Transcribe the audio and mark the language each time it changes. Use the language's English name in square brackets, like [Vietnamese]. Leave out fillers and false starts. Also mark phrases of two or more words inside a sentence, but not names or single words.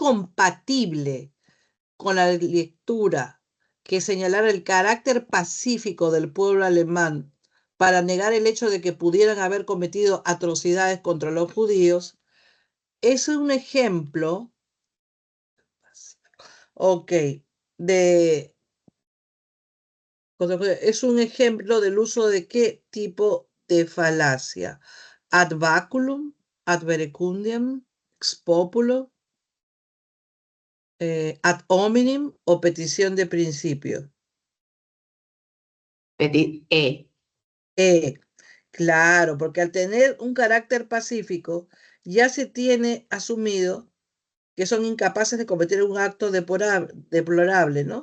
[Spanish] ¿Es compatible con la lectura que señalara el carácter pacífico del pueblo alemán para negar el hecho de que pudieran haber cometido atrocidades contra los judíos, es un ejemplo, ok, es un ejemplo del uso de qué tipo de falacia. [Latin] Ad baculum, ad verecundiam, ex populo, ad hominem [Spanish] o petición de principio. Claro, porque al tener un carácter pacífico, ya se tiene asumido que son incapaces de cometer un acto deplorable, ¿no?